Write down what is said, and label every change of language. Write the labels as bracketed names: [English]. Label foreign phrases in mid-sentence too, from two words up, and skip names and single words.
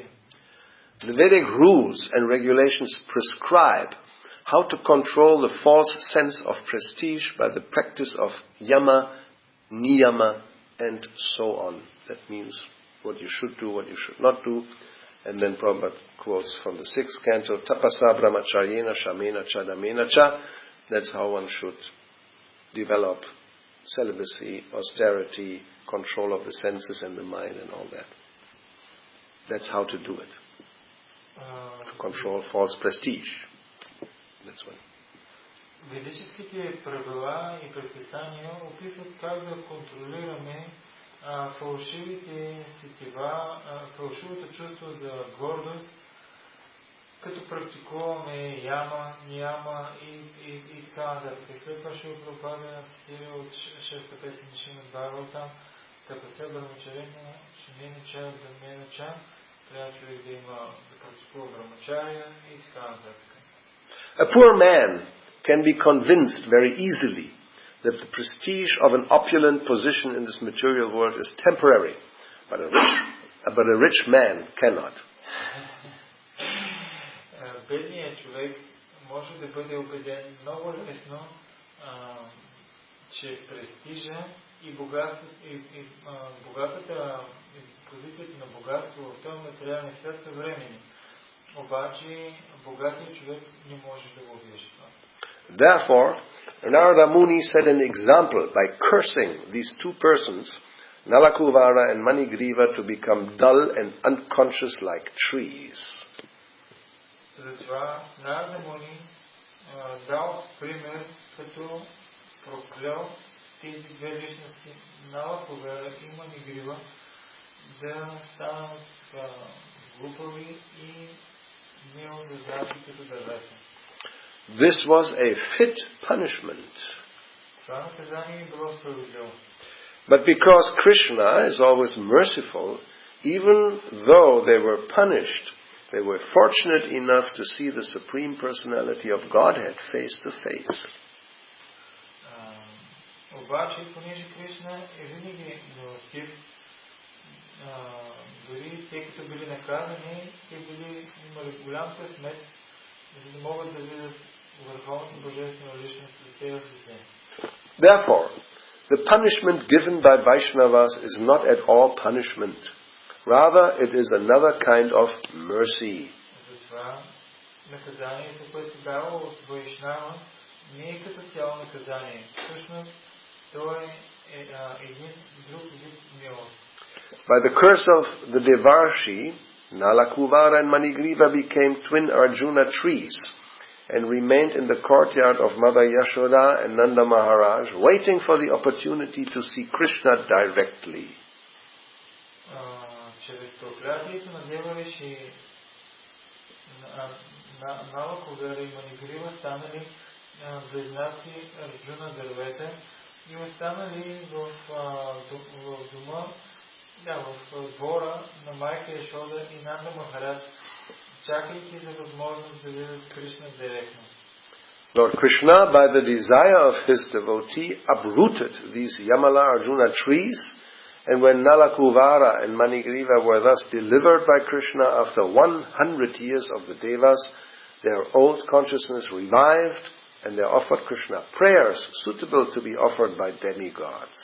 [English] The Vedic rules and regulations prescribe how to control the false sense of prestige by the practice of yama, niyama, and so on. That means what you should do, what you should not do. And then Prabhupada quotes from the 6th canto, [Sanskrit] तपसा ब्रह्मचर्येण शमेन च दमेन च. [English] That's how one should develop celibacy, austerity, control of the senses and the mind and all that. That's how to do it. To control false prestige. That's one. [Bulgarian] Ведическите правила и предписания описват как да контролираме фалшивите сетива, фалшивото чувство за гордост, като практикуваме яма, нияма и така нататък. След това ще Прабхупада цитира от 6-та песен Шримад Бхагаватам, [Sanskrit] तपसा ब्रह्मचर्य शमेन च दमेन च, [Bulgarian] трябва човек да има да практикува брамачария и така нататък. [English] A poor man can be convinced very easily that the prestige of an opulent position in this material world is temporary, but a rich man cannot. [Bulgarian] Бедният човек може да бъде убеден много лесно, че престижа и богатата позицията на богатство в този материален свят са времени. Обаче богатият човек не може да го убедиш това. [English] Therefore, Narada Muni set an example by cursing these two persons, Nalakuvara and Manigriva, to become dull and unconscious like trees. [Bulgarian] Затова Нарада Муни дал пример, като проклял тези две личности, Налакувара и Манигрива, да станат глупави и неозазрачни като дървета. [English] This was a fit punishment. But because Krishna is always merciful, even though they were punished, they were fortunate enough to see the Supreme Personality of Godhead face to face. [Bulgarian] Обаче, понеже Кришна е винаги милостив, дори те като били наказани, те имали голям късмет, за да могат да видят върховната божествена личност в целия свят. [English] Therefore, the punishment given by Vaishnavas is not at all punishment. Rather, it is another kind of mercy. [Bulgarian] Затова наказанието, което се дава от Вайшнава, не е като цяло наказание. Всъщност, то е един друг вид милост. [English] By the curse of the Devarshi, Nalakuvara and Manigriva became twin Arjuna trees and remained in the courtyard of Mother Yashoda and Nanda Maharaj, waiting for the opportunity to see Krishna directly. [Bulgarian] Чрез проклятието на Девариши, Налакувара и Манигрива станали близнаци Арджуна дървета и останали в дома, в двора на майка Яшода и Нанда Махарадж, чакайки за възможност да видят Кришна директно. [English] Lord Krishna, by the desire of his devotee, uprooted these Yamala Arjuna trees, and when Nalakuvara and Manigriva were thus delivered by Krishna after 100 years of the Devas, their old consciousness revived, and they offered Krishna prayers suitable to be offered by demigods.